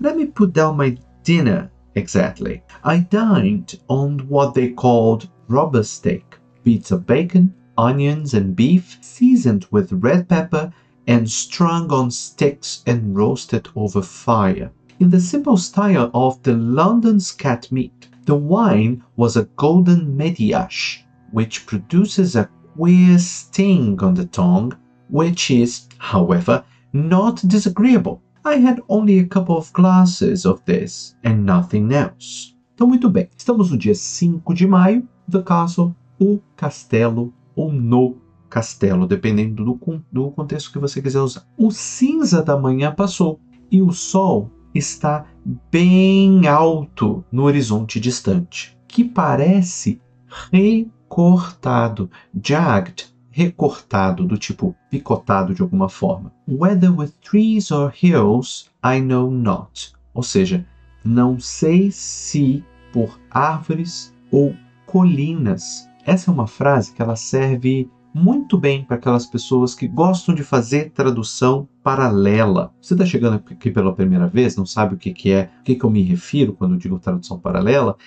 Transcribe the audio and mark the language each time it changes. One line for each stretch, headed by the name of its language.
English: Let me put down my dinner exactly. I dined on what they called rubber steak, bits of bacon, onions and beef, seasoned with red pepper and strung on sticks and roasted over fire, in the simple style of the London scat meat. The wine was a golden Mediash, which produces a queer sting on the tongue, which is, however, not disagreeable. I had only a couple of glasses of this, and nothing else.
Portuguese: Então, muito bem. Estamos no dia 5 de maio,
English: The Castle,
Portuguese: o castelo, ou no castelo, dependendo do contexto que você quiser usar. O cinza da manhã passou, e o sol está bem alto no horizonte distante, que parece recortado, jagged, recortado, do tipo picotado de alguma forma.
English: Whether with trees or hills, I know not.
Portuguese: Ou seja, não sei se por árvores ou colinas. Essa é uma frase que ela serve muito bem para aquelas pessoas que gostam de fazer tradução paralela. Você está chegando aqui pela primeira vez, não sabe o que é, o que eu me refiro quando eu digo tradução paralela?